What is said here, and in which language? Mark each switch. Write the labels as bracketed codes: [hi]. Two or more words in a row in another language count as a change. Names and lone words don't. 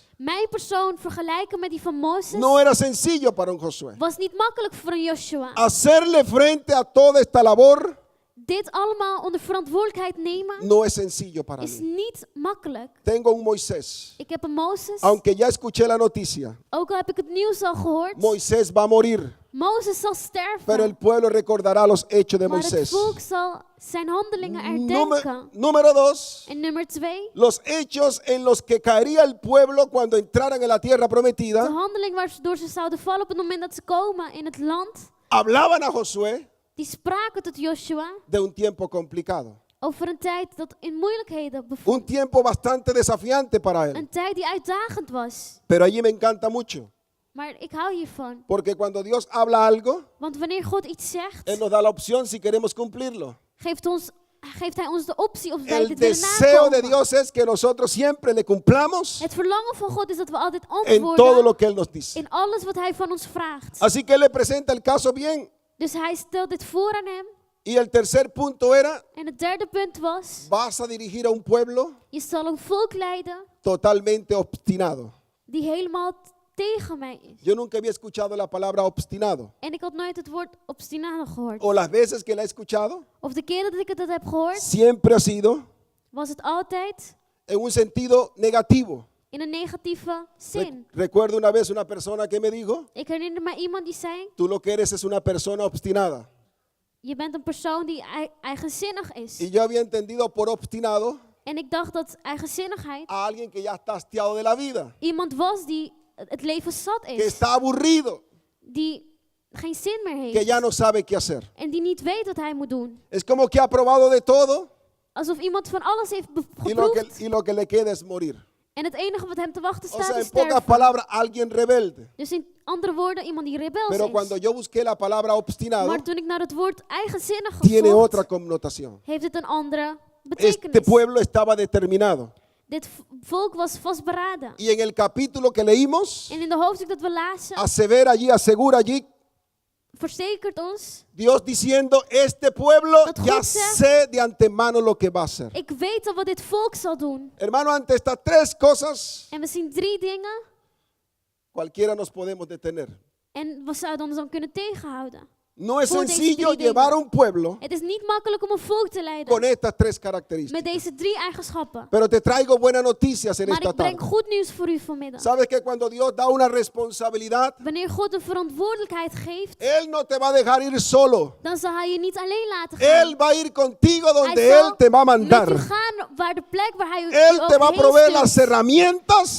[nl] Mijn persoon vergelijken met die van Mozes [es] no era sencillo para un Josué. [nl] was niet makkelijk voor een Joshua. [es] Hacerle frente a toda esta labor [nl] Dit allemaal onder verantwoordelijkheid nemen [es] no es sencillo para [nl] is [es] mí. [nl] niet makkelijk. [es] Tengo un Moisés. [nl] Ik heb een Mozes, [es] Aunque ya escuché la noticia, [nl] ook al heb ik het nieuws al gehoord. [es] Moisés va a morir, [nl] Mozes zal [es] pero el [nl] sterven, [es] pueblo recordará los hechos de [nl] maar het [es] Moisés. [nl] volk zal zijn handelingen herdenken. [es] Número dos, [nl] En nummer 2, [es] los hechos en los que caería el pueblo cuando entraran en la tierra de prometida, [nl] handeling waardoor ze zouden vallen op het moment dat ze komen in het land. [es] hablaban a Josué [nl] Die spraken tot Joshua [es] de un tiempo complicado, [nl] over een tijd dat in moeilijkheden bevond. [es] un tiempo bastante desafiante para él. [nl] Een tijd die uitdagend was. [es] Pero allí me encanta mucho, [nl] Maar ik hou hiervan. [es] porque cuando Dios habla algo, [nl] Want wanneer God iets zegt, [es] Él nos da la opción si queremos cumplirlo. [nl] geeft hij ons de optie of wij [es] El [nl] dit willen [es] deseo de [nl] nakomen. [es] Dios es que nosotros siempre le cumplamos [nl] Het verlangen van God is dat we altijd [es] en todo [nl] antwoorden [es] lo que Él nos dice. [nl] in alles wat hij van ons vraagt. [es] Así que Él le presenta el caso bien. [nl] Dus hij stelt dit voor aan hem. [es] Y el tercer punto era, [nl] En het derde punt was, [es] vas a dirigir a un pueblo [nl] je zal een volk leiden [es] totalmente obstinado. [nl] die helemaal tegen mij is. [es] Yo nunca había escuchado la palabra obstinado. [nl] En ik had nooit het woord obstinado gehoord. [es] O las veces que la he escuchado, [nl] Of de keren dat ik het heb gehoord, [es] siempre ha sido [nl] was het altijd [es] en un sentido negativo. [nl] in een negatieve zin. [es] Recuerdo una vez una persona que me dijo, [nl] Ik herinner me iemand die zei, [es] tú lo que eres es una persona obstinada. [nl] je bent een persoon die eigenzinnig is. [es] Y yo había entendido por obstinado [nl] En ik dacht dat eigenzinnigheid [es] a alguien que ya está hastiado de la vida, [nl] iemand was die het leven zat [es] que [nl] is. [es] está aburrido, [nl] Die geen zin meer [es] que [nl] heeft. [es] ya no sabe qué hacer. [nl] En die niet weet wat hij moet doen. [es] Es como que ha probado de todo [nl] Alsof iemand van alles heeft geproefd. [es] y lo que le queda es morir. [nl] En het enige wat hem te wachten [es] O [nl] staat [es] sea, [nl] is [es] en pocas [nl] sterven. [es] palabras, alguien rebelde. [nl] Dus in andere woorden, iemand die rebels [es] Pero cuando [nl] is. [es] yo busqué la palabra obstinado, [nl] Maar toen ik naar het woord eigenzinnig [es] tiene [nl] gezocht, [es] otra connotación. [nl] heeft het een andere [es] Este [nl] betekenis. [es] pueblo estaba determinado. [nl] Dit volk was vastberaden. [es] Y en el capítulo que leímos, [nl] En in de hoofdstuk dat we lazen, [es] asegura allí, [nl] verzekert ons, [es] Dios diciendo, este pueblo [nl] Dat [es] ya [nl] God zegt, [es] sé de antemano lo que va a hacer. [nl] ik weet al wat dit volk zal doen. [es] Hermano, ante estas tres cosas, [nl] En we zien 3 dingen [es] cualquiera nos podemos detener. [nl] en we zouden ons dan kunnen tegenhouden. [es] No es [nl] voor deze [es] sencillo [nl] drie [es] llevar a [nl] dingen. [es] un pueblo [nl] Het is niet makkelijk om een volk te leiden [es] con estas tres [nl] met [es] características. [nl] deze 3 eigenschappen. [es] Pero te traigo buenas noticias en [nl] Maar [es] esta [nl] ik breng [es] tarde. [nl] goed nieuws voor u vanmiddag. [es] Sabes que cuando Dios da una responsabilidad, [nl] Wanneer God een verantwoordelijkheid geeft, [es] Él no te va a dejar ir solo. [nl] dan zal hij je niet alleen laten gaan. [es] Él va a ir contigo donde [nl] Hij [es] Él [nl] zal [es] te va a [nl] met [es] mandar. [nl] u gaan waar de plek waar hij u [es] Él te [nl] ook [es] va a [nl] heen [es] proveer [nl] stuurt. [es] las herramientas